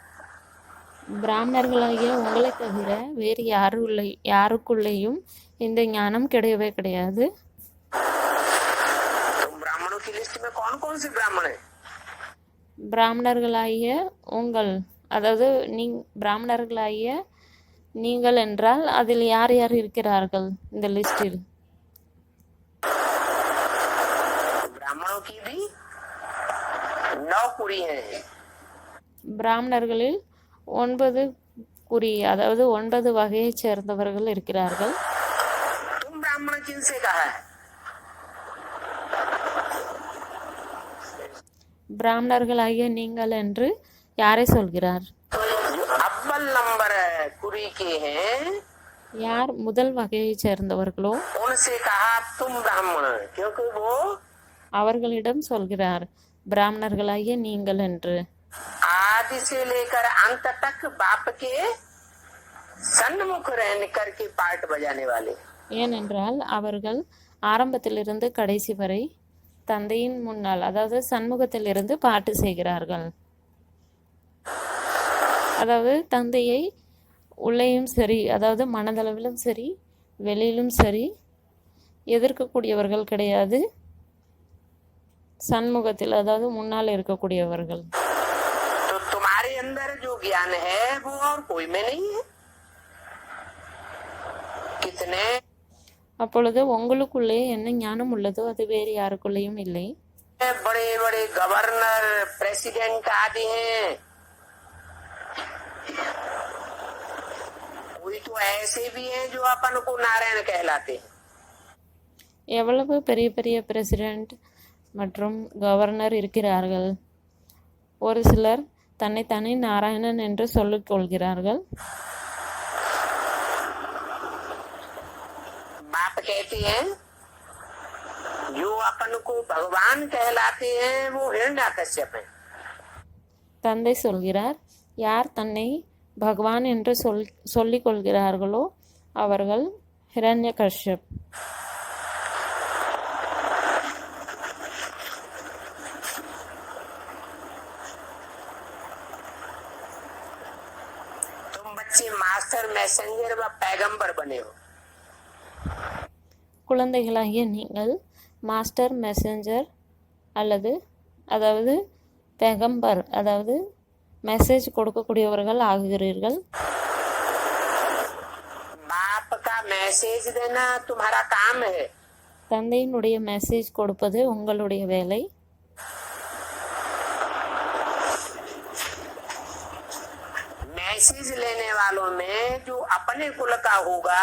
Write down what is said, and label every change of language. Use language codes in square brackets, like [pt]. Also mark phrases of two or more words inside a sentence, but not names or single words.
[ta] பிராமணர்களாகிய உங்களை தவிர வேறு யாருக்குள்ளேயும் இந்த ஞானம் கிடையவே கிடையாது. [hi] तुम ब्राह्मणों की लिस्ट में कौन कौन से ब्राह्मण है? [ta] பிராமணர்களாகிய அதாவது பிராமணர்களாகிய நீங்கள் என்றால் அதில் யார் யார் இருக்கிறார்கள் இந்த லிஸ்டில்? [hi] ब्राह्मणों की भी 9 कुड़ियां हैं. [ta] பிராமணர்களில் 9 குறி, அதாவது 9 வகையைச் சேர்ந்தவர்கள் இருக்கிறார்கள். [hi] तुम ब्राह्मण किनसे कहा है? [ta] பிராமணர்களாகிய நீங்கள் என்று யாரை சொல்கிறார்? [hi] अव्वल नंबर कुरी के हैं [ta] யார் முதல் வகையைச் சேர்ந்தவர்களோ [hi] उनसे कहा तुम ब्राह्मण, क्योंकि वो [ta] அவர்களிடம் சொல்கிறார் பிராமணர்களாகிய நீங்கள் என்று. [hi] आदि से लेकर अंत तक बाप के सन्मुख रहने करके पार्ट बजाने वाले. [ta] ஏனென்றால் அவர்கள் ஆரம்பத்திலிருந்து கடைசி வரை தந்தையின் முன்னால், அதாவது சண்முகத்திலிருந்து பாட்டு செய்கிறார்கள். அதாவது தந்தையை உள்ளேயும் சரி, அதாவது மனதளவிலும் சரி வெளியிலும் சரி எதிர்க்கக்கூடியவர்கள் கிடையாது. சண்முகத்தில், அதாவது முன்னால் இருக்கக்கூடியவர்கள். [hi] तो तुम्हारे अंदर जो ज्ञान है वो और कोई में नहीं है. कितने [ta] அப்பொழுது உங்களுக்குள்ளே என்ன ஞானம் உள்ளதோ அது வேறு யாருக்குள்ளேயும் இல்லை. [hi] बड़े बड़े [en] governor, president [hi] आदि हैं. कोई तो ऐसे भी हैं जो अपन को नारायण कहलाते हैं. [ta] எவ்வளவு பெரிய பெரிய பிரசிடென்ட் மற்றும் கவர்னர் இருக்கிறார்கள். ஒரு சிலர் தன்னைத்தானே நாராயணன் என்று சொல்லிக் கொள்கிறார்கள். [hi] बाप कहते हैं जो अपन को भगवान कहलाते हैं वो हिरण्यकश्यप है. [ta] தந்தை சொல்கிறார், யார் தன்னை பகவான் என்று சொல்லிக் கொள்கிறார்களோ அவர்கள் ஹிரண்யகஷ்யப். [hi] तुम बच्चे [en] master, messenger [hi] व पैगंबर बने हो. [ta] குழந்தைகளாகிய நீங்கள் [en] master, messenger [ta] அதாவது பெகம்பர், அதாவது மெசேஜ் கொடுக்கக்கூடியவர்கள் ஆகுகிறீர்கள். [hi] बाप का मैसेज देना तुम्हारा काम है. [ta] தந்தையினுடைய மெசேஜ் கொடுப்பது உங்களுடைய வேலை. [hi] मैसेज लेने वालों में जो अपने कुल का होगा